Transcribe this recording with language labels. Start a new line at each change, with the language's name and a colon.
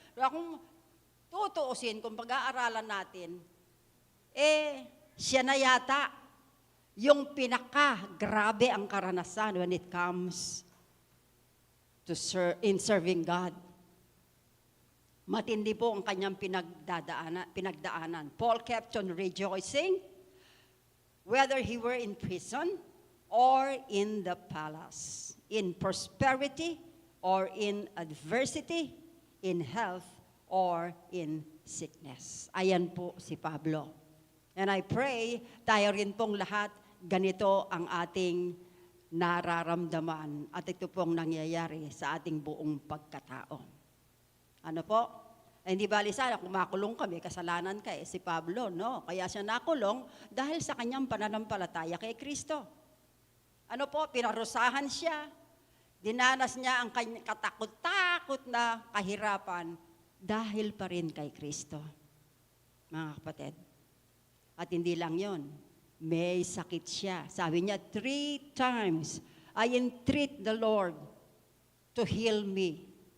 Filipino: Kung tutuusin, kung pag-aaralan natin, siya na yata yung pinaka-grabe ang karanasan
English: when it comes to in serving God.
Filipino: Matindi po ang kanyang pinagdaanan.
English: Paul kept on rejoicing, whether he were in prison or in the palace, in prosperity or in adversity, in health or in sickness.
Filipino: Ayan po si Pablo.
English: And I pray,
Filipino: tayo rin pong lahat, ganito ang ating nararamdaman at ito pong nangyayari sa ating buong pagkatao. Ano po? Hindi bali sana kung makulong kami, kasalanan ka si Pablo, no? Kaya siya nakulong dahil sa kanyang pananampalataya kay Kristo. Ano po, pinarusahan siya. Dinanas niya ang katakot-takot na kahirapan dahil pa rin kay Kristo. Mga kapatid. At hindi lang yon, may sakit siya. Sabi niya,
English: 3 times, I entreat the Lord to heal me.